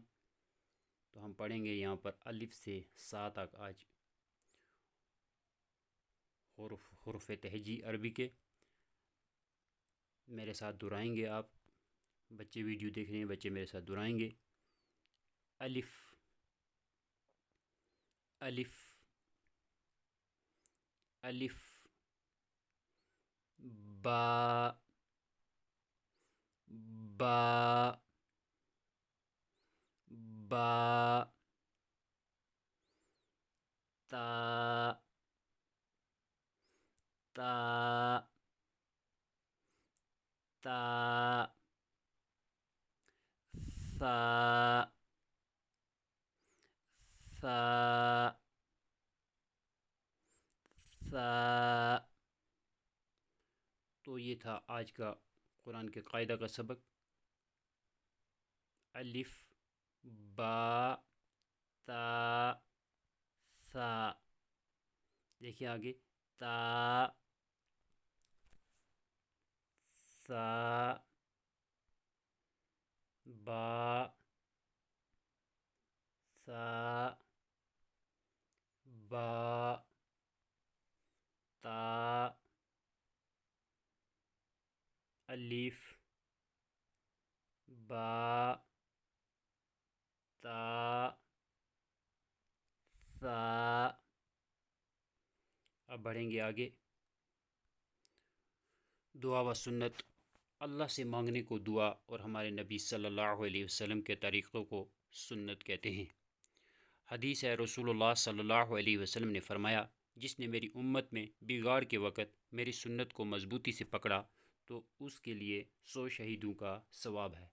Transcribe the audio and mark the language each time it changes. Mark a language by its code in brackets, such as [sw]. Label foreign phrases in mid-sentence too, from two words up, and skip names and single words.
[ur] تو ہم پڑھیں گے یہاں پر الف سے سا تک آج حروف تہجی عربی کے۔ میرے ساتھ دہرائیں گے آپ، بچے ویڈیو دیکھ رہے ہیں، بچے میرے ساتھ دہرائیں گے۔ [ar] الف، الف، الف، با، با، با، تا، تا، تا، ثا، ثا، ثا۔ [ur] تو یہ تھا آج کا قرآن کے قاعدہ کا سبق۔ [ar] الف، با، تا، ثا۔ [ur] دیکھیے آگے، [ar] تا، ثا، با، ثا، با، تا، الف، با، تا، ثا۔ [ur] اب بڑھیں گے آگے۔ دعا و سنت۔ اللہ سے مانگنے کو دعا اور ہمارے نبی [ar] صلی اللہ علیہ وسلم [ur] کے طریقوں کو سنت کہتے ہیں۔ حدیث ہے، [ar] رسول اللہ صلی اللہ علیہ وسلم [ur] نے فرمایا، جس نے میری امت میں بگاڑ کے وقت میری سنت کو مضبوطی سے پکڑا تو اس کے لیے 100 شہیدوں کا ثواب ہے۔